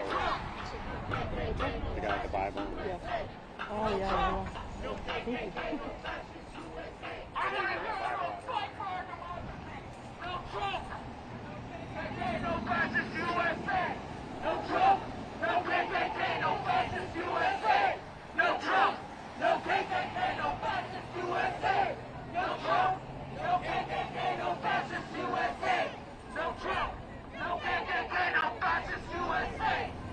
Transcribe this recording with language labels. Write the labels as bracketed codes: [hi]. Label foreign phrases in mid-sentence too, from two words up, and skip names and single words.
[en] The guy with the Bible? Yeah. Oh, yeah, No fascist USA! No Trump! No KKK, no fascist USA! No Trump! No KKK, no fascist USA! No Trump! No KKK, no fascist USA! No Trump! No KKK, no fascist USA!